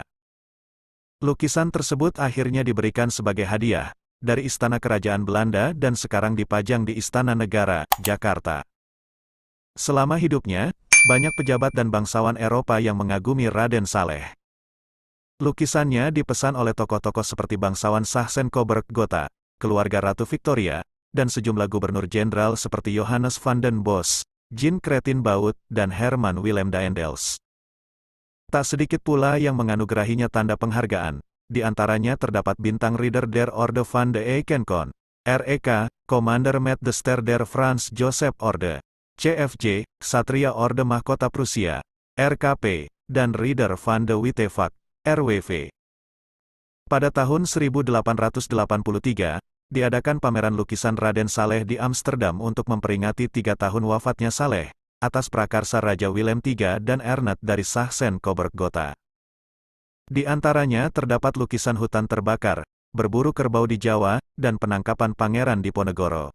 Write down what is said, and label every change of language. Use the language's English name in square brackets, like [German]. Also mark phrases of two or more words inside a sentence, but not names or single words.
[Indonesian] Lukisan tersebut akhirnya diberikan sebagai hadiah dari Istana Kerajaan Belanda dan sekarang dipajang di Istana Negara, Jakarta. Selama hidupnya, banyak pejabat dan bangsawan Eropa yang mengagumi Raden Saleh. Lukisannya dipesan oleh tokoh-tokoh seperti bangsawan Saxe-Coburg-Gotha, keluarga Ratu Victoria, dan sejumlah gubernur jenderal seperti Johannes van den Bosch, Jean Cretin Baut, dan Herman Willem Daendels. Tak sedikit pula yang menganugerahinya tanda penghargaan, di antaranya terdapat bintang Ridder der Orde van de Eikenkon, REK, Commander met de Ster der Frans Joseph Orde, CFJ, Ksatria Orde Mahkota Prusia, RKP, dan Ridder van de Witte Vak, RWV. Pada tahun 1883, diadakan pameran lukisan Raden Saleh di Amsterdam untuk memperingati 3 tahun wafatnya Saleh, atas prakarsa Raja Willem III dan Ernest dari Saxe-Coburg-Gotha. Di antaranya terdapat lukisan hutan terbakar, berburu kerbau di Jawa, dan penangkapan Pangeran Diponegoro.